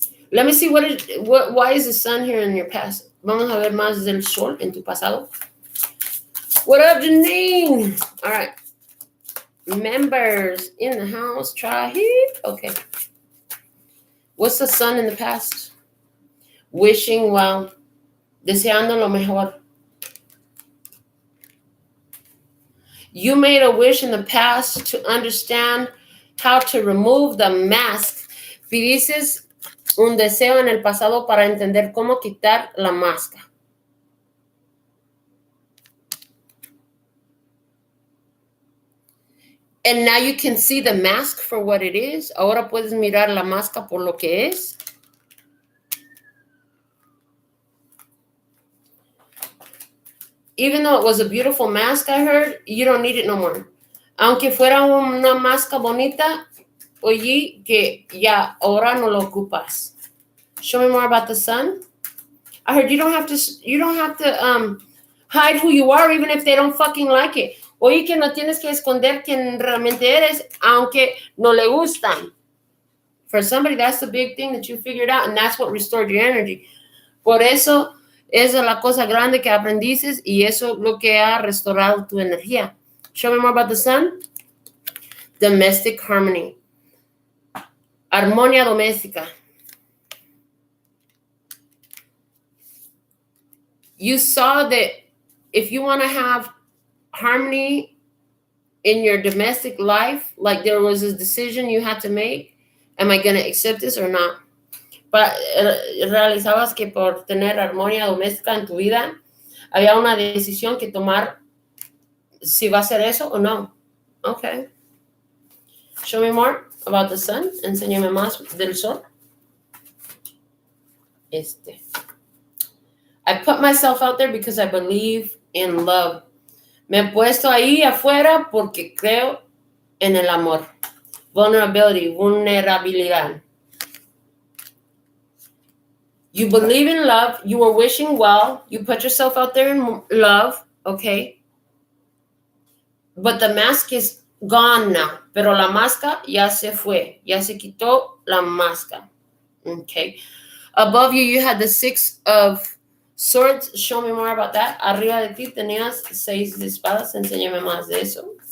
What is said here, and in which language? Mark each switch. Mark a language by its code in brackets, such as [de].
[en] Let me see why is the sun here in your past? [es] Vamos a ver más del sol en tu pasado. [en] What up, Janine? All right. Members in the house, try it. Okay. What's the sun in the past? Wishing well, [es] deseando lo mejor. [en] You made a wish in the past to understand how to remove the mask. [es] Pidices un deseo en el pasado para entender cómo quitar la máscara. [en] And now you can see the mask for what it is. [es] Ahora puedes mirar la máscara por lo que es. [en] Even though it was a beautiful mask, I heard, you don't need it no more. [es] Aunque fuera una máscara bonita, oye, que ya ahora no lo ocupas. [en] Show me more about the sun. I heard you don't have to hide who you are, even if they don't fucking like it. [es] Oye, que no tienes que esconder quién realmente eres, aunque no le gustan. [en] For somebody, that's the big thing that you figured out, and that's what restored your energy. [es] Por eso, esa es la cosa grande que aprendiste, y eso es lo que ha restaurado tu energía. [en] Show me more about the sun. Domestic harmony. [es] Armonía doméstica. [en] You saw that if you want to have harmony in your domestic life, like there was a decision you had to make, am I going to accept this or not? [es] Realizabas que por tener armonía doméstica en tu vida, había una decisión que tomar si va a ser eso o no. [en] Okay. Show me more about the sun. [es] Enséñame más del sol. [en] I put myself out there because I believe in love. [es] Me he puesto ahí afuera porque creo en el amor. Vulnerabilidad. [en] You believe in love. You were wishing well. You put yourself out there in love. Okay. But the mask is gone now. [es] Pero la máscara ya se fue. Ya se quitó la máscara. Okay. [en] Above you, you had the 6 of Swords. Show me more about that. [es] Arriba de ti tenías 6 de espadas. Enséñame más de eso.